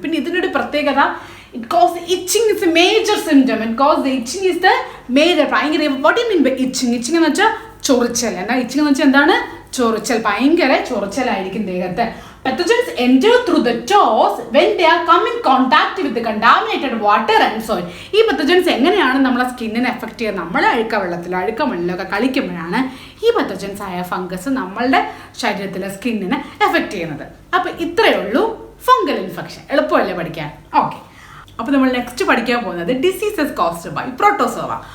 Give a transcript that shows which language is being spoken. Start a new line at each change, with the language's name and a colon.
Malayalam: പിന്നെ ഇതിനൊരു പ്രത്യേകത,
English: it causes itching is a major symptom. Itching is the major. ഭയങ്കര what do you mean by itching?
Malayalam: Itching എന്ന് വെച്ചാൽ ചൊറിച്ചൽ. itching എന്ന് വെച്ചാൽ എന്താണ്? ചൊറിച്ചൽ. ഭയങ്കര ചൊറിച്ചലായിരിക്കും ദേഹത്ത്.
English: Pathogens enter through the toes when they are come in contact with the contaminated water and soil.
Malayalam: ഈ പത്തോജൻസ് എങ്ങനെയാണ് നമ്മളെ സ്കിന്നിനെ എഫക്റ്റ് ചെയ്യുക? നമ്മൾ അഴുക്ക മണ്ണിലൊക്കെ കളിക്കുമ്പോഴാണ് ഈ പത്തോജൻസ് ആയ ഫംഗസ് നമ്മളുടെ ശരീരത്തിലെ സ്കിന്നിനെ എഫക്റ്റ് ചെയ്യുന്നത്. അപ്പോൾ ഇത്രയേ ഉള്ളൂ ഫംഗൽ ഇൻഫെക്ഷൻ. എളുപ്പമല്ലേ പഠിക്കാൻ? ഓക്കെ, അപ്പോൾ നമ്മൾ നെക്സ്റ്റ് പഠിക്കാൻ പോകുന്നത്
English: Diseases caused by protozoa.